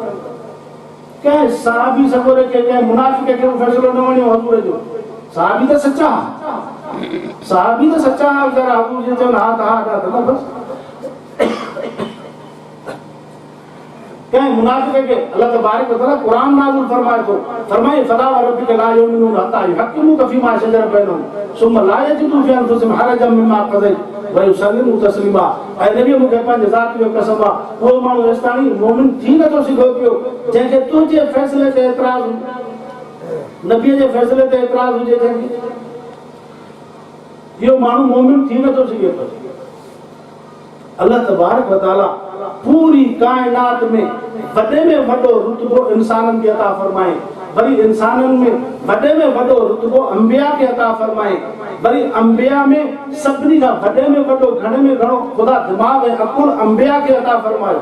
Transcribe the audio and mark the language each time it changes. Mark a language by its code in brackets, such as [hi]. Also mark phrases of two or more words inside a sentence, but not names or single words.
[sd] कंहिं सहाबी सगोरे खे कंहिं मुनाफ़िक़ खे फ़ैसिलो न वणियो हज़ूर जो। सहाबी त सचा वीचारा हज़ूर जे चवनि हा त हा न बसि। कंहिं मुनाफ़िक़ खे [ar] الله تبارك وتعالى [sd] क़ुर नाज़िल फरमाए थो, फरमाए [ar] فلا و ربك لا يؤمنون حتى يحكموك فيما شجر بينهم ثم لا يجدوا في أنفسهم حرجا مما قضيت و يسلموا تسليما. [sd] ऐं नबी मूंखे पंहिंजे ज़ात जो कसम आहे, उहो माण्हू हेसिताणी मोमिन थी नथो सघो पियो जंहिंखे तुंहिंजे फ़ैसिले ते एतिराज़ हुजे, नबीअ जे फ़ैसिले ते एतिराज़ हुजे जंहिंखे, इहो माण्हू मोमिन थी नथो सघे पियो। [ar] الله تبارك وتعالى [sd] पूरी कायनात में वॾे में वॾो रुतबो इंसाननि खे अता फरमाए, वरी इंसाननि में वॾे में वॾो रुतबो अंबिया खे अता फरमाए, वरी अंबिया में सभिनी खां वॾे में वॾो घणे में घणो ख़ुदा दिमाग़ ऐं अकुल अंबिया खे अता फरमायो।